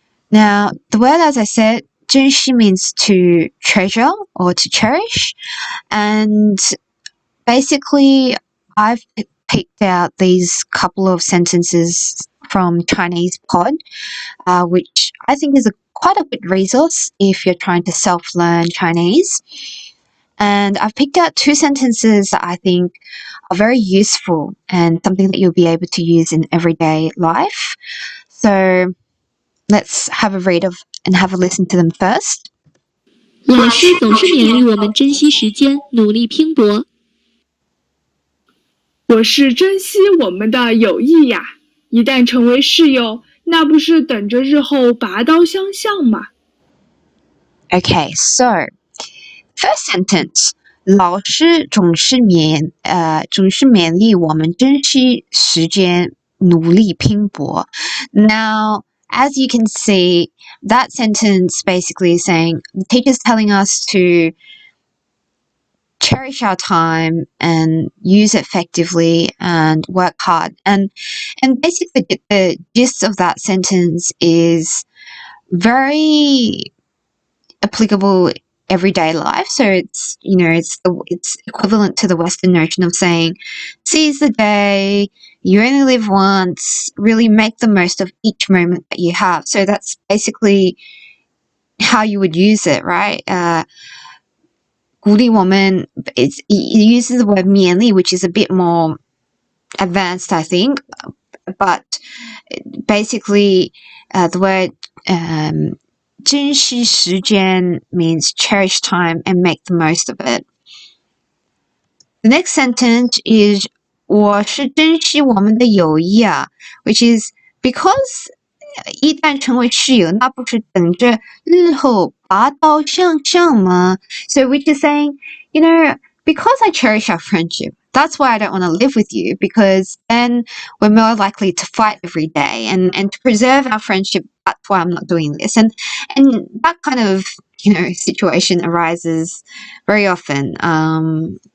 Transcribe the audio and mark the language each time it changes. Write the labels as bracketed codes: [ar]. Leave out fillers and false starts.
[en] Now, the word, as I said, 珍惜 means to treasure or to cherish, and basically I've picked out these couple of sentences from Chinese Pod, which I think is quite a good resource if you're trying to self-learn Chinese. And I've picked out 2 sentences that I think are very useful and something that you'll be able to use in everyday life. So let's have a read of and have a listen to them first. [zh] 老师总是勉励我们珍惜时间，努力拼搏。我是珍惜我们的友谊呀！一旦成为室友，那不是等着日后拔刀相向吗？ [en] Okay, so first sentence. [zh] 老师总是勉励我们珍惜时间，努力拼搏。 [en] Now, as you can see, that sentence basically is saying the teacher's telling us to cherish our time and use it effectively and work hard. And basically the gist of that sentence is very applicable everyday life. So it's, you know, it's equivalent to the Western notion of saying, seize the day, you only live once, really make the most of each moment that you have. So that's basically how you would use it, right? [zh] 鼓励我们, [en] it uses the word 勉励, which is a bit more advanced, I think. But basically, the word 珍惜时间 means cherish time and make the most of it. The next sentence is [zh] 我是珍惜我们的友谊啊, [en] which is because [zh] 一旦成为室友，那不是等着日后拔刀相向吗? [en] So which is saying, you know, because I cherish our friendship, that's why I don't want to live with you, because then we're more likely to fight every day, and to preserve our friendship, that's why I'm not doing this. And that kind of, you know, situation arises very often.